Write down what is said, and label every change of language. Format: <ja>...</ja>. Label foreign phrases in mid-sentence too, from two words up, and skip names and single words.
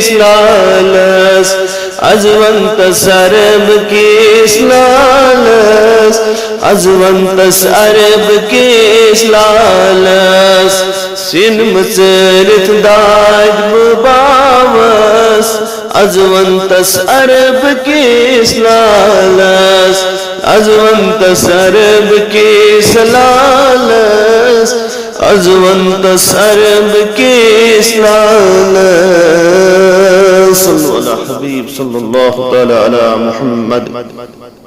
<ks>لالس ازونتس عرب کِس لالس ازونتس عرب کِس لالس سِنہٕ مُژرِتھ داج بہٕ باوس ازونتس عرب کِس لالس ازونتس عرب کِس لالس ازونتس عرب کِس</ks> <ar>لالس صلو علی حبیب صلی اللہ تعالی علی محمد</ar>